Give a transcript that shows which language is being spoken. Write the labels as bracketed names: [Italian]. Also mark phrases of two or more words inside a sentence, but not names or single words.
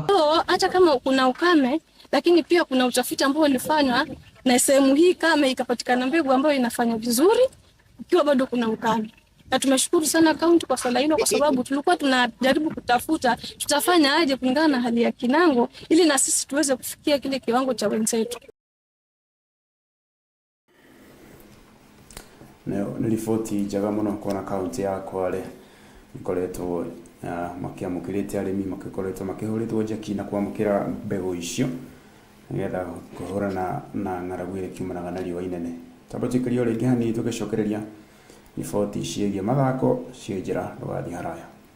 [Swahili] Hata kama kuna ukame, lakini pia kuna utafiti ambao ulifanywa na sehemu hii kame ikapatikana mbegu ambayo inafanya vizuri ikiwa bado kuna ukame. Na tumeshukuru sana kaunti kwa swala hilo, kwa sababu tulikuwa tunajaribu kutafuta tutafanya aje kulingana na hali ya Kinango ili na sisi tuweze kufikia kile kiwango cha wenzetu. [Kikuyu] Ni riboti njega muno kuona kaunti ya Kwale ikoretwo makiamũkĩrĩte arĩmi makikoretwo makĩhũrĩtwo njeki na kwamũkĩra mbegũ icio nĩgetha kũhũrana na ng'aragu ĩrĩa kiumanaga na riũa inene. Tambũrĩkĩrio rĩngĩ hanini tũgĩcokereria riboti ciĩgiĩ mathako ciĩ njĩra ndũgathiĩ haraya.